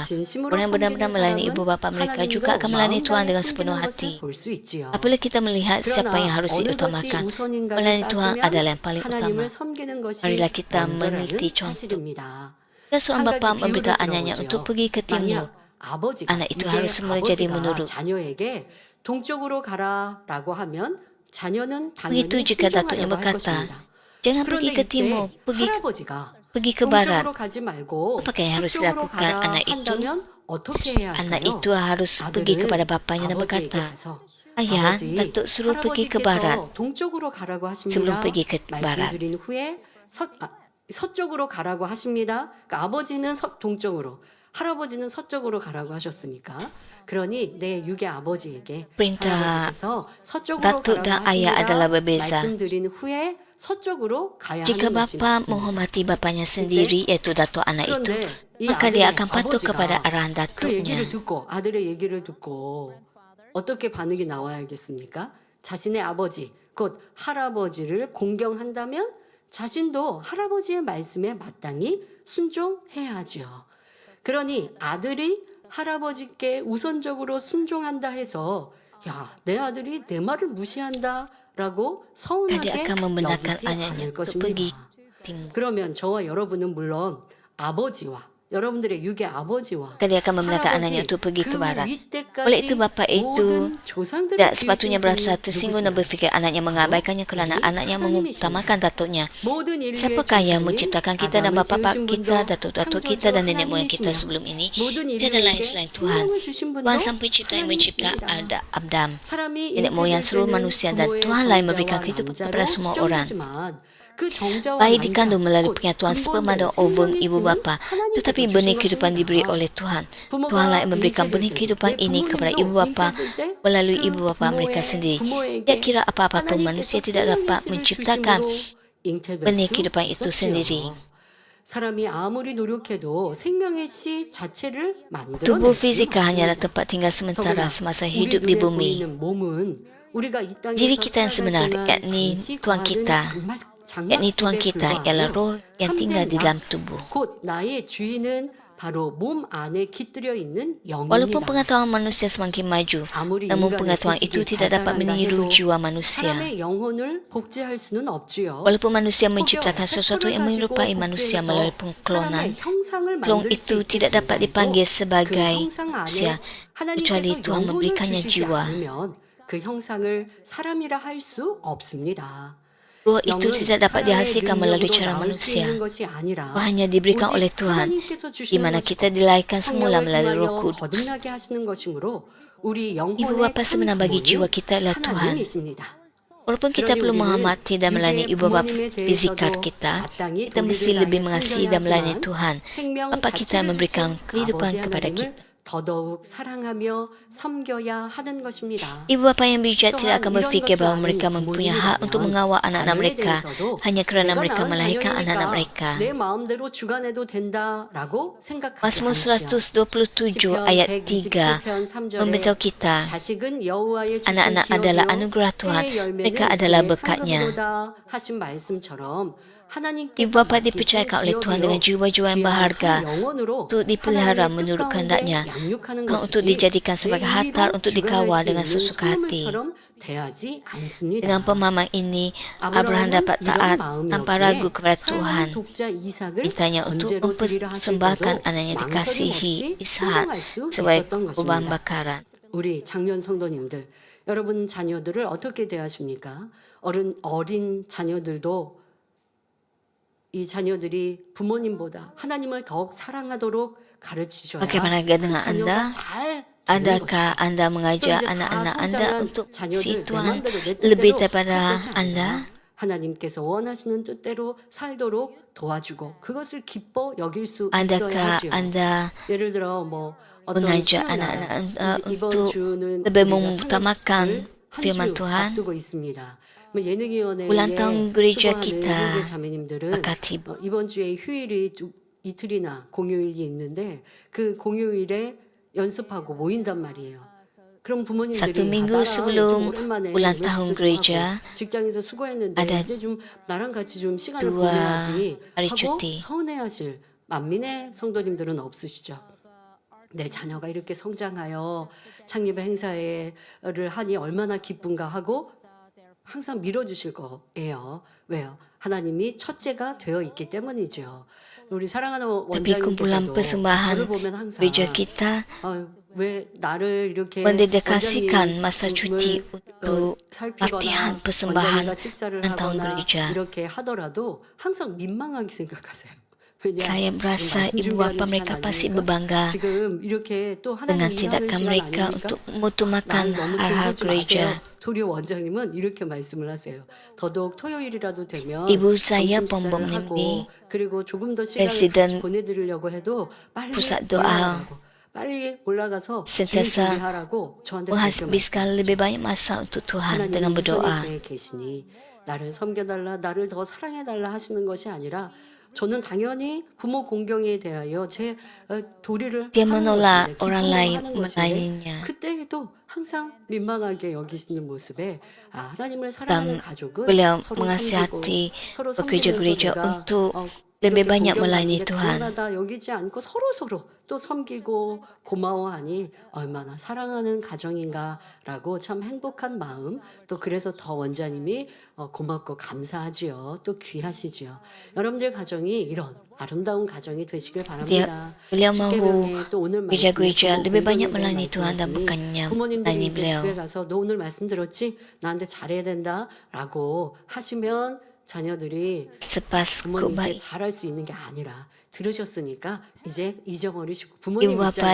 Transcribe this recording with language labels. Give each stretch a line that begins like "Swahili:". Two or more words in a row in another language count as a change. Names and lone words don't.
Malay: Orang yang benar-benar melayani ibu bapa mereka juga akan melayani Tuhan dengan sepenuh hati. Apabila kita melihat siapa yang harus diutamakan, melayani Tuhan adalah yang paling utama. Marilah kita meneliti contoh. Jika seorang bapa memberitahu anaknya untuk pergi ke timur, anak itu harus semula jadi menurut.
Korean: 동쪽으로 가라라고 하면 자녀는
Malay: Begitu
Korean: 당연히
Malay: jika datuknya
Korean: 순종하려고 할
Malay: berkata,
Korean: 것입니다.
Malay: jangan pergi ke
Korean: 그런데
Malay: timur,
Korean: 이때 할아버지가
Malay: pergi ke barat.
Korean: 동쪽으로 가지 말고
Malay: Apakah yang harus
Korean: 서쪽으로
Malay: dilakukan
Korean: 가라
Malay: anak itu?
Korean: 한다면 어떻게 해야
Malay: Anak
Korean: 할까요?
Malay: itu harus pergi kepada bapanya dan
Korean: 아버지에게
Malay: berkata,
Korean: 가서
Malay: Ayah,
Korean: 아버지,
Malay: Datuk suruh pergi ke
Korean: 할아버지께서
Malay: barat.
Korean: 동쪽으로 가라고 하십니다.
Malay: Sebelum pergi ke barat.
Korean: 말씀드린 후에 서쪽으로 가라고 하십니다. 그러니까 아버지는 동쪽으로, 할아버지는 서쪽으로 가라고 하셨으니까. 그러니 내 육의 아버지에게
Malay: Perintah
Korean: 할아버지께서 서쪽으로
Malay: datuk dan
Korean: 가라고
Malay: ayah
Korean: 하십니다.
Malay: adalah berbeza.
Korean: 말씀드린 후에 서쪽으로 가야
Malay: Jika
Korean: 하는 것이
Malay: bapa
Korean: 맞습니다.
Malay: menghormati bapanya sendiri, iaitu datuk anak itu,
Korean: 그런데 이
Malay: maka dia
Korean: 아들의
Malay: akan patuh
Korean: 아버지가
Malay: kepada arahan
Korean: 그
Malay: datuknya.
Korean: 얘기를 듣고 아들의 얘기를 듣고 어떻게 반응이 나와야겠습니까? 자신의 아버지 곧 할아버지를 공경한다면 자신도 할아버지의 말씀에 마땅히 순종해야죠. 그러니 아들이 할아버지께 우선적으로 순종한다 해서 야, 내 아들이 내 말을 무시한다라고
Malay: Dia
Korean: 서운하게
Malay: akan membenarkan
Korean: 여기지
Malay: anaknya
Korean: 않을
Malay: untuk pergi
Korean: 것입니다.
Malay: timur.
Korean: 그러면 저와 여러분은 물론 아버지와 여러분들의 육의 아버지와
Malay: Maka dia akan membenarkan anaknya untuk pergi ke barat. Oleh itu bapa itu tidak sepatutnya berasa tersinggung dan berfikir anaknya mengabaikannya kerana anaknya mengutamakan datuknya. Siapakah yang menciptakan kita dan bapa kita, datuk-datuk kita dan nenek moyang kita sebelum ini? Tiada lain selain Tuhan. Tuhan sang pencipta yang mencipta Adam, nenek moyang seluruh manusia, dan Tuhan lah yang memberikan kehidupan kepada semua orang. Bayi dikandung melalui penyatuan sperma dan ovum ibu bapa, tetapi benih kehidupan diberi oleh Tuhan. Tuhanlah yang memberikan benih kehidupan ini kepada ibu bapa melalui ibu bapa mereka sendiri. Tidak kira apa-apa pun manusia tidak dapat menciptakan benih kehidupan itu sendiri.
Korean: 사람이 아무리 노력해도 생명의 씨 자체를
Malay: Tubuh
Korean: 만들어내지
Malay: fizikal hanyalah tempat tinggal sementara semasa hidup di bumi. Diri kita yang sebenar, yakni Tuhan kita, yakni Tuhan kita ialah roh yang tinggal di dalam tubuh.
Korean: 곧 나의 주인은 바로 몸 안에 깃들여 있는
Malay: Walaupun
Korean: 영입니다.
Malay: pengetahuan manusia semakin maju, namun pengetahuan itu tidak dapat meniru jiwa manusia.
Korean: 사람의 영혼을 복제할 수는 없지요.
Malay: Walaupun manusia menciptakan sesuatu yang menyerupai manusia melalui pengklonan, klon itu tidak dapat dipanggil sebagai manusia. kecuali
Korean: 하나님께서
Malay: Tuhan
Korean: 영혼을
Malay: memberikannya
Korean: 주시지
Malay: jiwa.
Korean: 않으면 그 형상을 사람이라 할 수 없습니다.
Malay: Ruh itu
Korean: 영은
Malay: tidak dapat
Korean: 사람의
Malay: dihasilkan melalui
Korean: 능력으로
Malay: cara
Korean: 나올 수
Malay: manusia.
Korean: 있는 것이 아니라
Malay: Ruh hanya diberikan
Korean: 오직
Malay: oleh Tuhan,
Korean: 하나님께서
Malay: di
Korean: 주시는
Malay: mana
Korean: 것이고
Malay: kita dilahirkan semula
Korean: 성령을
Malay: melalui Roh
Korean: 통하여
Malay: Kudus.
Korean: 거듭나게 하시는 것이므로 우리
Malay: Ibu
Korean: 영혼의
Malay: bapa
Korean: 참
Malay: sebenar bagi jiwa
Korean: 부모는
Malay: kita adalah Tuhan.
Korean: 하나님이십니다.
Malay: Walaupun kita
Korean: 그러니
Malay: perlu
Korean: 우리는
Malay: menghormati dan melayani
Korean: 이제
Malay: ibu bapa
Korean: 부모님에
Malay: fizikal
Korean: 대해서도
Malay: kita,
Korean: 마땅히
Malay: kita mesti
Korean: 도리를
Malay: lebih
Korean: 다해
Malay: mengasihi
Korean: 섬겨야
Malay: dan melayani
Korean: 하지만
Malay: Tuhan.
Korean: 생명
Malay: Bapa kita
Korean: 자체를
Malay: memberikan
Korean: 주신
Malay: kehidupan
Korean: 아버지
Malay: kepada
Korean: 하나님을
Malay: kita.
Korean: 더더욱 사랑하며 섬겨야 하는 것입니다.
Malay: Ibu bapa yang bijak tidak akan berfikir bahawa mereka mempunyai hak untuk mengawal anak-anak mereka hanya kerana mereka melahirkan anak-anak mereka.
Korean: 내 마음대로 주관해도 된다라고 생각하지
Malay: Mazmur
Korean: 않으시오.
Malay: 127 ayat 3 memberitahu kita,
Korean: 자식은 여호와의 주신
Malay: anak-anak adalah
Korean: 기업이요
Malay: anugerah Tuhan,
Korean: 해의 열매는
Malay: mereka adalah
Korean: 그의
Malay: berkatnya.
Korean: 상급이로다 하신 말씀처럼
Malay: Ibu bapa dipercayakan oleh Tuhan dengan jiwa-jiwa yang berharga untuk dipelihara menurut kehendaknya, bukan untuk dijadikan sebagai harta untuk dikawal dengan sesuka hati. Dengan pemahaman ini, Abraham dapat taat tanpa ragu kepada Tuhan. Mintanya untuk mempersembahkan anaknya dikasihi Ishak sebagai korban bakaran.
Korean: 우리 장년 성도님들, 여러분 자녀들을 어떻게 대하십니까? 어린 자녀들도 이 자녀들이 부모님보다 하나님을 더욱 사랑하도록 가르치셔야
Malay: Bagaimana dengan Anda?
Korean: 자녀가 잘
Malay: Adakah Anda mengajar anak-anak Anda untuk si Tuhan lebih daripada Anda?
Korean: 하나님께서 원하시는 뜻대로 살도록 도와주고 그것을 기뻐 여길 수
Malay: Adakah
Korean: 있어야지요.
Malay: Anda
Korean: 예를 들어 뭐 어떤
Malay: mengajak
Korean: 수요일
Malay: anak-anak
Korean: 이번
Malay: untuk
Korean: 주는
Malay: lebih
Korean: 우리가
Malay: mengutamakan
Korean: 한
Malay: firman
Korean: 주
Malay: Tuhan?
Korean: 앞두고 있습니다. 예능위원회에
Malay: Ulang tahun gereja
Korean: 수고하는
Malay: kita
Korean: 형제 자매님들은
Malay: bakal tiba.
Korean: 이번 주에 휴일이 이틀이나 공휴일이 있는데 그 공휴일에 연습하고 모인단 말이에요. 그럼 부모님들이
Malay: Satu minggu
Korean: 나랑
Malay: sebelum
Korean: 좀 오랜만에
Malay: ulang
Korean: 연습도
Malay: tahun
Korean: 좀
Malay: gereja,
Korean: 하고 직장에서 수고했는데
Malay: ada
Korean: 이제 좀 나랑 같이 좀 시간을
Malay: 2
Korean: 보내야지
Malay: hari
Korean: 하고
Malay: cuti.
Korean: 서운해하실 만민의 성도님들은 없으시죠? 내 자녀가 이렇게 성장하여 창립의 행사를 하니 얼마나 기쁜가 하고 항상 밀어주실 거예요. 왜요? 하나님이 첫째가 되어 있기 때문이죠. 우리 사랑하는
Malay: Tapi kumpulan
Korean: 원장님께서도
Malay: persembahan
Korean: 저를 보면 항상
Malay: gereja kita
Korean: 왜 나를 이렇게
Malay: mendedikasikan masa cuti untuk
Korean: 살피거나
Malay: latihan persembahan
Korean: 원장님과 식사를
Malay: ulang tahun
Korean: 하거나
Malay: gereja.
Korean: 이렇게 하더라도 항상 민망하게 생각하세요. 왜냐?
Malay: Saya berasa
Korean: 지금
Malay: ibu
Korean: 말씀
Malay: bapa
Korean: 준비하는
Malay: mereka
Korean: 시간
Malay: pasti
Korean: 아닙니까?
Malay: berbangga
Korean: 지금 이렇게 또 하나님
Malay: dengan
Korean: 일하는
Malay: tindakan
Korean: 시간
Malay: mereka
Korean: 아닙니까?
Malay: untuk mengutamakan
Korean: 나를 너무
Malay: hal-hal
Korean: 돌보지
Malay: gereja.
Korean: 마세요. 도리어 원장님은 이렇게 말씀을 하세요. 더더욱 토요일이라도 되면
Malay: Ibu saya
Korean: 점심
Malay: pembom
Korean: 식사를 하고
Malay: ini
Korean: 그리고 조금 더 시간을
Malay: Presiden
Korean: 같이 보내드리려고 해도 빨리
Malay: Pusat Doa
Korean: 올라가라고, 빨리 올라가서 기회
Malay: sentiasa
Korean: 준비하라고 저한테 그렇게
Malay: menghabiskan lebih banyak masa untuk Tuhan dengan
Korean: 하나님이
Malay: berdoa.
Korean: 손에 계시니 나를 섬겨달라, 나를 더 사랑해달라 하시는 것이 아니라 저는 당연히 부모 공경에 대하여 제 도리를
Malay: Dia
Korean: 하는
Malay: menolak
Korean: 것인데,
Malay: orang
Korean: 기쁨으로
Malay: lain
Korean: 하는 것인데
Malay: melayaninya.
Korean: 그때에도 항상 민망하게 여기시는 모습에 하나님을 사랑하는 가족은
Malay: Beliau
Korean: 서로
Malay: mengasihati
Korean: 섬기고 서로
Malay: pekerja
Korean: 섬기면서
Malay: gereja
Korean: 내가,
Malay: untuk
Korean: 이렇게
Malay: lebih banyak
Korean: 공경하는
Malay: melayani
Korean: 게
Malay: Tuhan.
Korean: 당연하다 여기지 않고 서로 또 섬기고 고마워하니 얼마나 사랑하는 가정인가라고 참 행복한 마음, 또 그래서 더 원장님이 고맙고 감사하지요. 또 귀하시지요. 여러분들 가정이 이런 아름다운 가정이 되시길 바랍니다.
Malay: Beliau mahu
Korean: 십계명에 또 오늘
Malay: gereja-gereja
Korean: 말씀에
Malay: lebih banyak
Korean: 공경에 대한
Malay: melayani Tuhan dan
Korean: 말씀하시니
Malay: bukannya
Korean: 부모님들이
Malay: melayani
Korean: 이제
Malay: beliau.
Korean: 집에 가서 너 오늘 말씀 들었지? 나한테 잘해야 된다라고 하시면 자녀들이
Malay: Sepas
Korean: 부모님께
Malay: kebaikan.
Korean: 잘할 수 있는 게 아니라 들으셨으니까 이제 잊어버리시고
Malay: Ibu
Korean: 부모님
Malay: bapa